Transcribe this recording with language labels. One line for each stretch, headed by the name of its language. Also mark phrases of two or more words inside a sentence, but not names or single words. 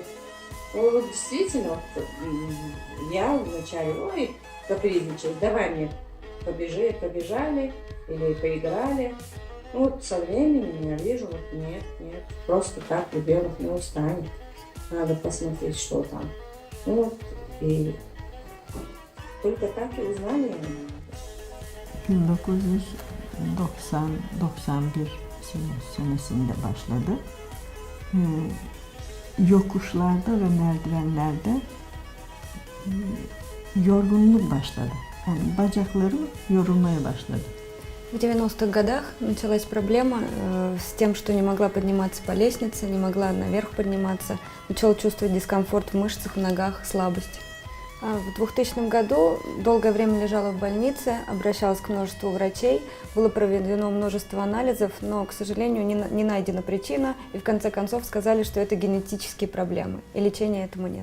Russian: Вот действительно, я вначале, ой, капризничаю, давай мне побежали или поиграли. Ну, вот со временем я вижу, вот нет, просто так ребенок не устанет. Надо посмотреть, что там. Ну, вот, и только так и узнали.
Gagauz: 1991 senesinde başladı. Yokuşlarda ve merdivenlerde yorgunluk başladı. Yani bacaklarım yorulmaya başladı.
Russian: В 90-х годах началась проблема с тем, что не могла подниматься по лестнице, не могла наверх подниматься, начала чувствовать дискомфорт в мышцах, в ногах, слабость. В 2000 году долгое время лежала в больнице, обращалась к множеству врачей, было проведено множество анализов, но, к сожалению, не найдена причина, и в конце концов сказали, что это генетические проблемы, и лечения этому нет.